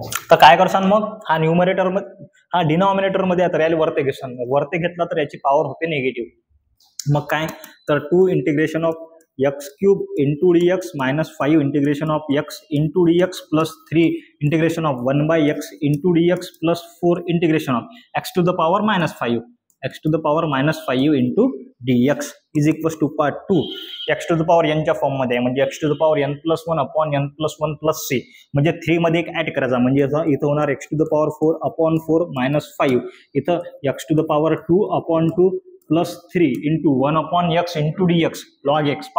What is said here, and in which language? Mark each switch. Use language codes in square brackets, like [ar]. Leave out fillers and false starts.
[mr] तर काय करसान मग हा न्यूमरेटर मध्ये हा डिनॉमिनेटर मध्ये आता याला वरते घेसान, वरते घेतला तर याची पॉवर होते निगेटिव्ह. मग काय तर [en] 2 integration of x³ into dx minus 5 integration of x into dx plus 3 integration of 1/x into dx plus 4 integration of x to the power minus 5. X to the power -5 into dx is equals to part 2 x to the power n [mr] च्या फॉर्ममध्ये म्हणजे [en] x to the power n+1 upon n+1+c [mr] म्हणजे 3 मध्ये एक add करायचा म्हणजे इथं होणार [en] X to the power 4 upon 4 -5 इथं x to the power 2 upon 2 plus 3 into 1 upon x into dx log x.